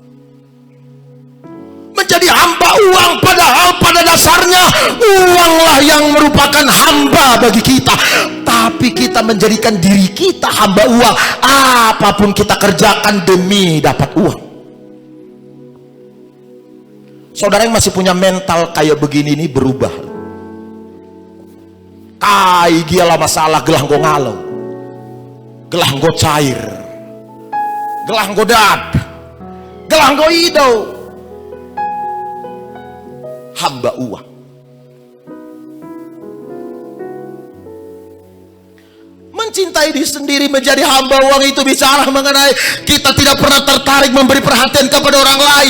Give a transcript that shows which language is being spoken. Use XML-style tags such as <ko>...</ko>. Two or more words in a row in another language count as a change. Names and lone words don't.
<id>Menjadi hamba uang, padahal pada dasarnya uanglah yang merupakan hamba bagi kita. Tapi kita menjadikan diri kita hamba uang. Apapun kita kerjakan demi dapat uang. Saudara yang masih punya mental kayak begini ini berubah.</id> <btx>Kai gialah masalah gelah go ngalau, gelah go cair, gelah go dad, gelah go ido.</btx> <id>Hamba uang. Mencintai diri sendiri menjadi hamba uang itu bicara mengenai kita tidak pernah tertarik memberi perhatian kepada orang lain.</id>